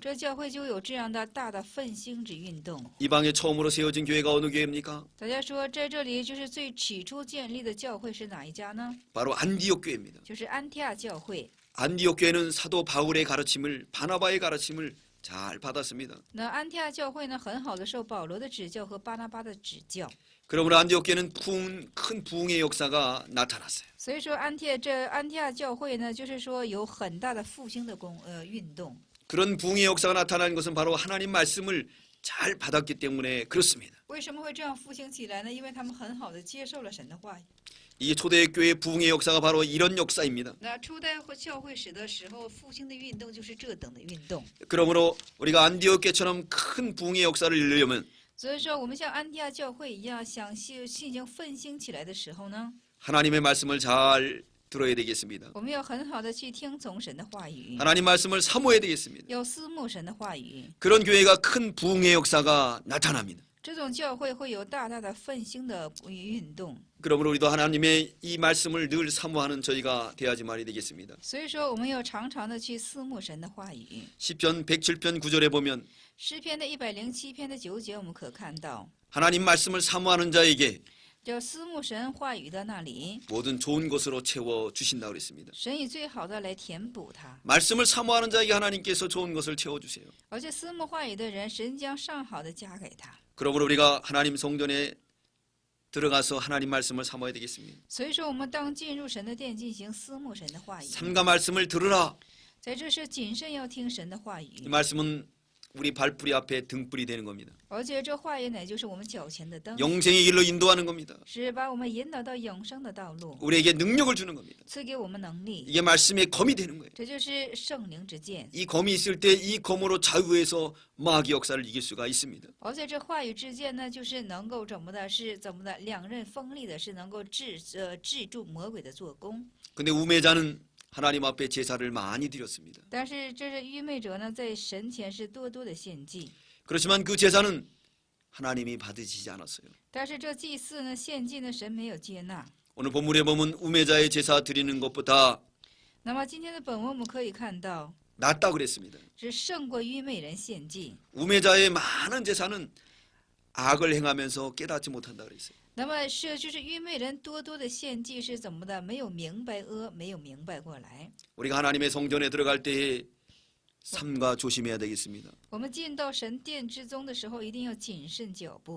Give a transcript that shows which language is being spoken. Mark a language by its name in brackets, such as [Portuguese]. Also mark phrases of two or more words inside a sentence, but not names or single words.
[Chinese] 这教会就有这样的大的奋兴之运动。 [Korean] 이방에 처음으로 세워진 교회가 어느 교회입니까? [Chinese] 大家说，在这里就是最起初建立的教会是哪一家呢？ [Korean] 바로 안디옥 교회입니다. [Chinese] 就是安提亚教会。 [Korean] 안디옥 교회는 사도 바울의 가르침을 바나바의 가르침을 잘 받았습니다. [Chinese] 那安提亚教会呢，很好的受保罗的指教和巴拿巴的指教。 [Korean] 그러므로 안디옥 교회는 큰 부흥의 역사가 나타났어요. [Chinese] 所以说安提亚教会呢，就是说有很大的复兴的运动。 [Korean] 그런 부흥의 역사가 나타난 것은 바로 하나님 말씀을 잘 받았기 때문에 그렇습니다. [Chinese] 为什么会这样复兴起来呢？因为他们很好的接受了神的话语。 [Korean] 이 초대교회 부흥의 역사가 바로 이런 역사입니다. [Chinese] 那初代教会史的时候，复兴的运动就是这等的运动。 [Korean] 그러므로 우리가 안디옥 교회처럼 큰 부흥의 역사를 이루려면 [Chinese] 所以说，我们像安提亚教会一样，想信心奋兴起来的时候呢， [Korean] 하나님의 말씀을 잘 들어야 되겠습니다. [Chinese] 我们要很好的去听从神的话语， [Korean] 하나님 말씀을 사모해야 되겠습니다. [Chinese] 要思慕神的话语。 [Korean] 그런 교회가 큰 부흥의 역사가 나타납니다. [Chinese] 这种教会会有大大的奋兴的运动。 [Korean] 그러므로 우리도 하나님의 이 말씀을 늘 사모하는 저희가 되어야지 말이 되겠습니다. [Chinese] 所以说，我们要常常的去思慕神的话语。 [Korean] 시편 107편 9절에 보면 [Chinese] 诗篇的107篇的9节，我们可看到， [Korean] 하나님 말씀을 사모하는 자에게 [Chinese] 就思慕神话语的那里， [Korean] 모든 좋은 것으로 채워 주신다고 그랬습니다. [Chinese] 神以最好的来填补它。 [Korean] 말씀을 사모하는 자에게 하나님께서 좋은 것을 채워 주세요. [Chinese] 而且思慕话语的人，神将上好的加给他。 [Korean] 그러므로 우리가 하나님 성전에 들어가서 하나님 말씀을 사모해야 되겠습니다. [Chinese] 所以说，我们当进入神的殿进行思慕神的话语， [Korean] 삼가 말씀을 들으라. [Chinese] 在这是谨慎要听神的话 [Korean] 이 [Chinese] 语， [Korean] 말씀은 우리 발뿌리 앞에 등불이 되는 겁니다. [Chinese] 而且这话语乃就是我们脚前的灯， [Korean] 영생의 길로 인도하는 겁니다. [Chinese] 是把我们引导到永生的道路， [Korean] 우리에게 능력을 주는 겁니다. [Chinese] 赐给我们能力。 [Korean] 이게 말씀의 검이 되는 거예요. [Chinese] 这就是圣灵之剑， [Korean] 이 검이 있을 때 이 검으로 좌우해서 마귀 역사를 이길 수가 있습니다. [Chinese] 而且这话语之剑呢，就是能够怎么的，是怎么的，两刃锋利的，是能够制住魔鬼的做工。 [Korean] 근데 우매자는 하나님 앞에 제사를 많이 드렸습니다. [Chinese] 但是这是愚昧者呢，在神前是多多的献祭， [Korean] 그렇지만 그 제사는 하나님이 받으시지 않았어요. [Chinese] 但是这祭祀呢，献祭呢，神没有接纳。 [Korean] 오늘 본문에 보면 우매자의 제사 드리는 것보다 [Chinese] 那么今天的本文我们可以看到， [Korean] 낫다 그랬습니다. [Chinese] 是胜过愚昧人献祭。 [Korean] 우매자의 많은 제사는 악을 행하면서 깨닫지 못한다 그랬어요. [Chinese] 那么就是愚昧人多多的献祭是怎么的？没有明白恶，没有明白过来。 [Korean] 우리가 하나님의 성전에 들어갈 때에 삼가 조심해야 되겠습니다. [Chinese] 我们进到神殿之中的时候，一定要谨慎脚步。